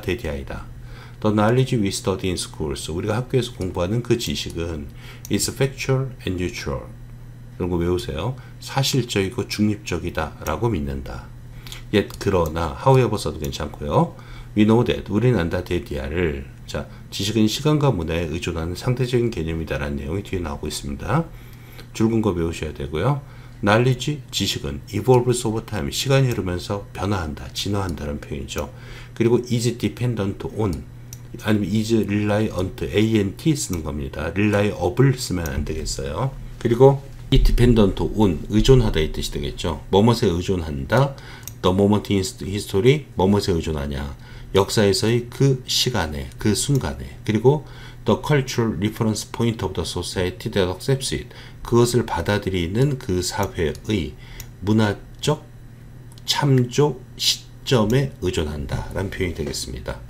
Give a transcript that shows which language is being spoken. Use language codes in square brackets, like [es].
[ko] 대디아이다. [en] The knowledge we study in schools, [ko] 우리가 학교에서 공부하는 그 지식은 [en] is factual and neutral. [ko] 이런 거 외우세요. 사실적이고 중립적이다 라고 믿는다. yet 그러나 however 써도 괜찮고요. [en] we know that, [ko] 우리는 안다 대디아를, 자, 지식은 시간과 문화에 의존하는 상대적인 개념이다 라는 내용이 뒤에 나오고 있습니다. 줄근 거 외우셔야 되고요. knowledge, 지식은 [en] evolves over time, [ko] 시간이 흐르면서 변화한다, 진화한다는 표현이죠. 그리고 [en] is dependent on, [ko] 아니면 [en] is reliant, [ko] ant 쓰는 겁니다. reliable을 쓰면 안 되겠어요. 그리고 dependent on, 의존하다 이 뜻이 되겠죠. 뭐뭇에 의존한다. [en] the moment in history, [ko] 뭐뭇에 의존하냐. 역사에서의 그 시간에, 그 순간에. 그리고 [en] the cultural reference point of the society that accepts it, [ko] 그것을 받아들이는 그 사회의 문화적 참조 시점에 의존한다 라는 표현이 되겠습니다.